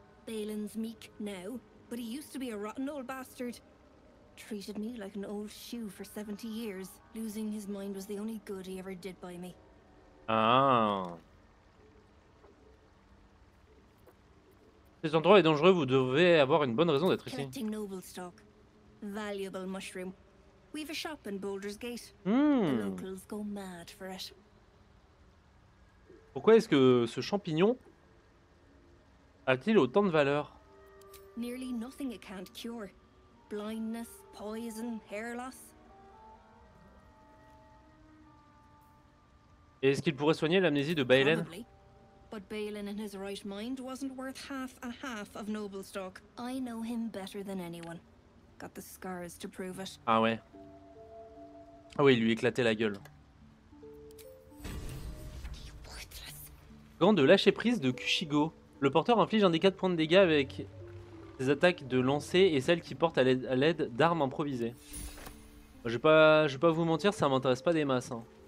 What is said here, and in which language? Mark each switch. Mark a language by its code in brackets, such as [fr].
[en] Balin's meek now, but he used to be a rotten old bastard. Treated me like an old shoe for 70 years. Losing his mind was the only good he ever did by me. Ah. [fr] Cet endroit est dangereux, vous devez avoir une bonne raison d'être ici. [en] Collecting noble stock. Valuable mushroom. We've a shop in Boulder's Gate. The Hmm. locals go mad for it. [fr] Pourquoi est-ce que ce champignon a-t-il autant de valeur? [en] Nearly nothing it can't cure. blindness, poison, hair loss. [fr] Et est-ce qu'il pourrait soigner l'amnésie de Baelen? [en] Probably. But Balin in his right mind wasn't worth half a half of Noblestalk. I know him better than anyone. Got the scars to prove it. [fr] Ah ouais. Ah oui, il lui éclatait la gueule. Gant de lâcher prise de Kushigo. Le porteur inflige un des 4 points de dégâts avec des attaques de lancer et celles qui portent à l'aide d'armes improvisées. Je vais pas vous mentir, ça m'intéresse pas des masses. Hein.